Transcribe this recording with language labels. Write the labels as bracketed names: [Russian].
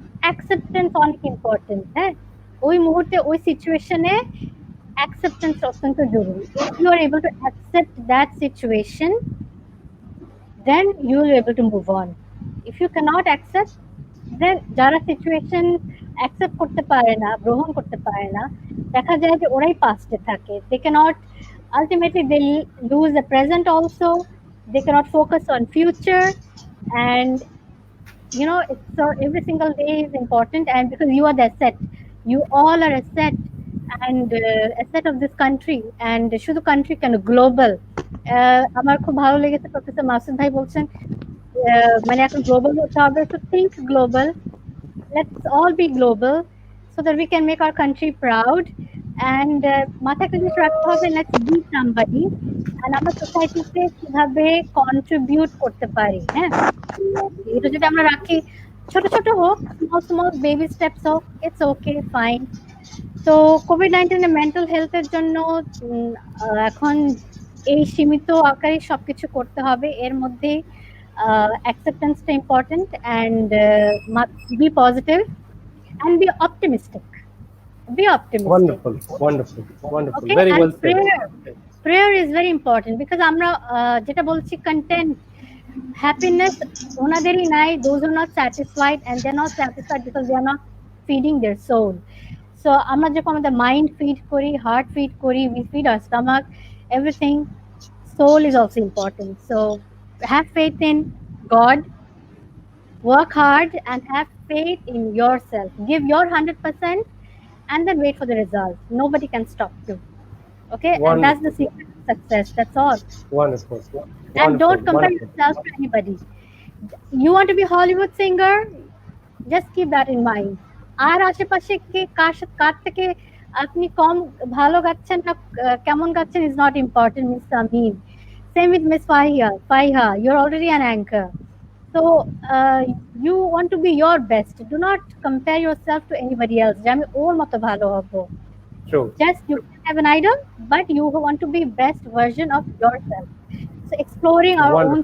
[Bangla] Acceptance অনেক important. হ্যাঁ, ওই মুহূর্তে ওই সিচুয়েশনে acceptance অত্যন্ত জরুরি। [English] If you are able to accept that situation, then you will be able to move on. If you cannot accept, [Bangla] then যারা সিচুয়েশন অ্যাকসেপ্ট করতে পারে না, গ্রহণ করতে পারে না, দেখা যায় যে ওরাই পাস্টে থাকে। [English] They cannot, ultimately they lose the present also. They cannot focus on future, and you know, it's so every single day is important, and because you are the asset, you all are asset, and asset of this country, and [Bangla] শুধু country কেন, [English] global. [Bangla] আমার খুব ভালো লেগেছে professor Masud ভাই বলছেন মানে এখন গ্লোবাল হতে হবে, [English] to think global. Let's all be global so that we can make our country proud, and [Bangla] মাথায় একটা জিনিস রাখতে হবে, [English] let's be somebody, and [Bangla] আমরা সোসাইটিতে কিভাবে কন্ট্রিবিউট করতে পারি। হ্যাঁ, এটা যদি আমরা রাখি, ছোট ছোট হোক, [English] small small baby steps [Bangla] হোক, [English] It's okay, fine. [Bangla] তো কোভিড-19 মেন্টাল হেলথের জন্য এখন এই সীমিত আকারে সবকিছু করতে হবে, এর মধ্যে অ্যাকসেপ্টেন্সটা important, [English] And be positive and be optimistic, be optimistic. Wonderful, wonderful, wonderful. Okay, Very and well said. prayer is very important, because [Bangla] আমরা যেটা বলছি [English] content, happiness [Bangla] ওনাদেরই নাই, [English] those who are not satisfied, and they're not satisfied because they are not feeding their soul. So [Bangla] আমরা যখন আমাদের [English] mind feed করি, heart feed করি, we feed our stomach, everything, soul is also important. So have faith in God, work hard, and have faith in yourself. Give your 100%, and then wait for the result. Nobody can stop you. Okay, and that's the secret of success. That's all. Wonderful. And don't compare Wonderful. yourself to anybody. You want to be Hollywood singer? Just keep that in mind. [Bangla] আর আশেপাশে কে কার থেকে আপনি কম ভালো গাচ্ছেন না কেমন গাচ্ছেন [English] is not important, [Bangla] Miss Samin. [English] Same with Miss Faiha. You're already an anchor. So you want to be your best. Do not compare yourself to anybody else. [Bangla] যে আমি ওর মতো ভালো হব। [English] True. Just you can have an idol, but you want to be best version of yourself. So exploring our own